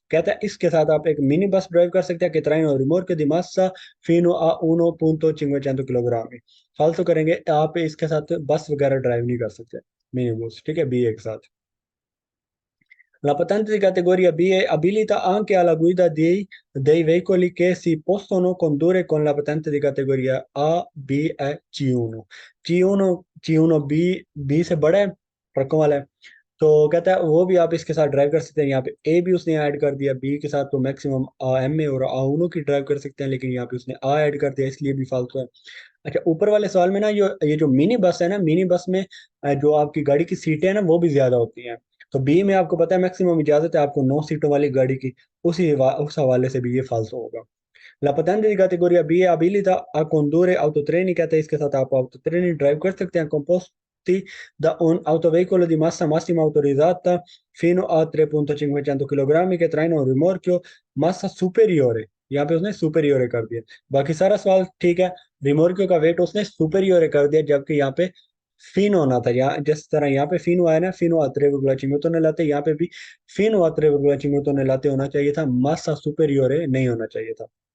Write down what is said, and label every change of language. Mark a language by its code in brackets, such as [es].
[hi] कहता है इसके साथ आप एक मिनी बस ड्राइव कर सकते हैं [it] che traino rimorchio di massa fino a 1.500 kg। [hi] फालतू करेंगे, आप इसके साथ बस वगैरह ड्राइव नहीं कर सकते, मिनी बस। ठीक है, बी ए के साथ। [it] La patente di categoria B abilita anche alla guida dei veicoli che si possono condurre con la patente di categoria A, B e C1। [hi] C1 B से बड़ा है, ट्रकों वाला है। तो कहता है वो भी आप इसके साथ ड्राइव कर सकते हैं। यहाँ पे ए भी उसने ऐड कर दिया, बी के साथ तो मैक्सिमम आ एम ए और आ उनो की ड्राइव कर सकते हैं, लेकिन यहाँ पे उसने आ ऐड कर दिया, इसलिए भी फालतू है। अच्छा, ऊपर वाले सवाल में ना ये जो मिनी बस है ना, मिनी बस में जो आपकी गाड़ी की सीटें हैं ना वो भी ज्यादा होती हैं। तो बी में आपको पता है मैक्सिमम इजाजत है आपको 9 सीटों वाली गाड़ी की, उस हवाले से भी ये फालतू होगा। [it] La patente di categoria B è abilita a condurre autotreni। [hi] कहते हैं इसके साथ आप autotreni ड्राइव कर सकते हैं, [it] composti da un autoveicolo di massa massima autorizzata fino a 3.500 kg che traino un rimorchio massa superiore। [hi] यहाँ पे उसने सुपेरियोर कर दिया। बाकी सारा सवाल ठीक है। रिमोर्कियो का वेट उसने सुपेरियोर कर दिया, जबकि यहाँ पे फिनो होना था। यहाँ जिस तरह यहाँ पे फिनो आया ना, फिनो अत्रेविगुलाचिमेतो ने लाते, यहाँ पे भी फिनो अत्रेविगुलाचिमेतो ने लाते होना चाहिए था, मासा सुपेरियोरे नहीं होना चाहिए था।